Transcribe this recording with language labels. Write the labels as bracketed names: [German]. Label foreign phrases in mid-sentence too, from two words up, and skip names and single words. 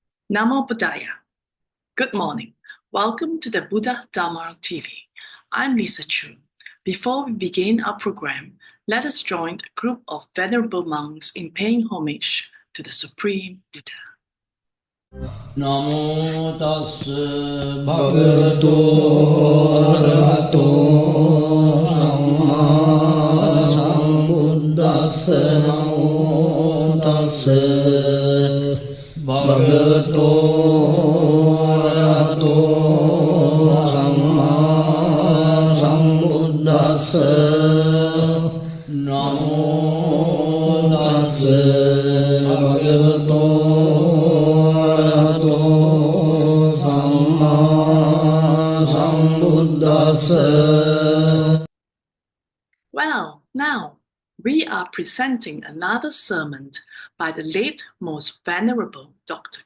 [Pali] Namo Buddhaya. [English] Good morning. Welcome to the Buddha Dhamma TV. I'm Lisa Chu. Before we begin our program, let us join a group of venerable monks in paying homage to the Supreme Buddha. [Pali] Namo tassa bhagavato arahato samma sambuddhassa. Namo tassa bhagavato arahato samma sambuddhassa. Namo tassa bhagavato [English] Well, now we are presenting another sermon by the late Most Venerable Dr.